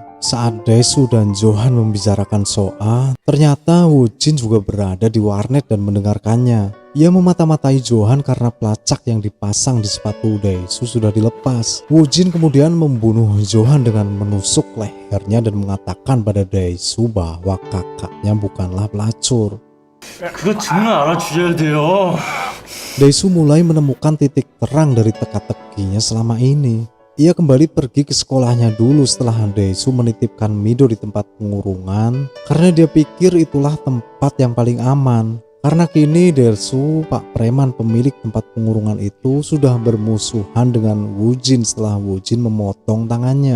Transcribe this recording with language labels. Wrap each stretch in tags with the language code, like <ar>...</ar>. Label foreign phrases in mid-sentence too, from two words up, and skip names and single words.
<id>Saat Daesu dan Johan membicarakan So-ah, ternyata Woo-jin juga berada di warnet dan mendengarkannya. Ia memata-matai Johan karena pelacak yang dipasang di sepatu Daesu sudah dilepas. Woo-jin kemudian membunuh Johan dengan menusuk lehernya dan mengatakan pada Daesu bahwa kakaknya bukanlah pelacur.</id> <ko>그거 정말 알아주셔야 돼요.</ko> <id>Daesu mulai menemukan titik terang dari teka-tekinya selama ini. Ia kembali pergi ke sekolahnya dulu setelah Daesu menitipkan Mido di tempat pengurungan karena dia pikir itulah tempat yang paling aman. Karena kini Daesu, Pak Preman pemilik tempat pengurungan itu, sudah bermusuhan dengan Woo-jin setelah Woo-jin memotong tangannya.</id>